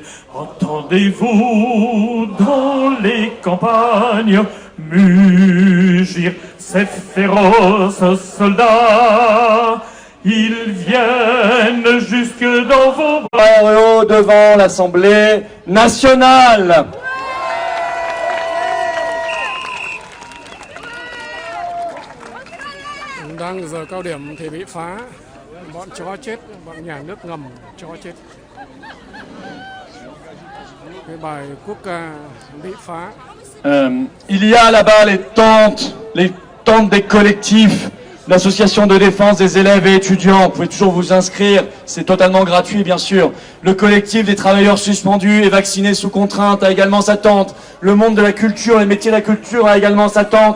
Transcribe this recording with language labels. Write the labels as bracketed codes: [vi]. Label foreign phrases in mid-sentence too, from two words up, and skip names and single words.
[fr] Entendez-vous dans les campagnes mugir ces féroces soldats? Ils viennent jusque dans vos bras devant l'Assemblée nationale. [vi] Đang giờ cao điểm thì bị phá, bọn chó chết, bọn nhà nước ngầm chó chết. Cái bài quốc ca bị phá. [fr] Il y a là-bas les tentes des collectifs, l'association de défense des élèves et étudiants. Vous pouvez toujours vous inscrire, c'est totalement gratuit bien sûr. Le collectif des travailleurs suspendus et vaccinés sous contrainte a également sa tente. Le monde de la culture, les métiers de la culture a également sa tente.